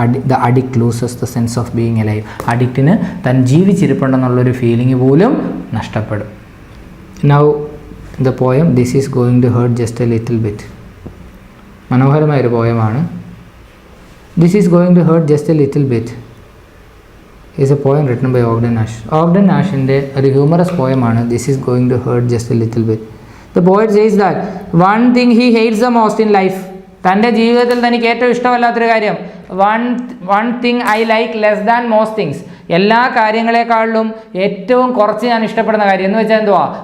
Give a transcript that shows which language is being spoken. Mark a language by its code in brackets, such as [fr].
[en] The addict loses the sense of being alive. [ml] അഡിക്റ്റിന് താൻ ജീവിച്ചിരിപ്പുണ്ടെന്നുള്ളൊരു feeling പോലും നഷ്ടപ്പെടും. [en] Now the poem this is going to hurt just a little bit. [ml] മനോഹരമായൊരു പോയമാണ്. [en] This is going to hurt just a little bit. is a poem written by Ogden Nash. Ogden Nashൻ്റെ [ml] ഒരു humorous പോയമാണ് [en] This is going to hurt just a little bit. The poet says that one thing he hates the most in life. [ml] തൻ്റെ ജീവിതത്തിൽ തനിക്ക് ഏറ്റവും ഇഷ്ടമല്ലാത്തൊരു കാര്യം [en] one thing I like less than most things. [ml] എല്ലാ കാര്യങ്ങളെക്കാളിലും ഏറ്റവും കുറച്ച് ഞാൻ ഇഷ്ടപ്പെടുന്ന കാര്യം എന്ന് വെച്ചാൽ എന്തുവാ?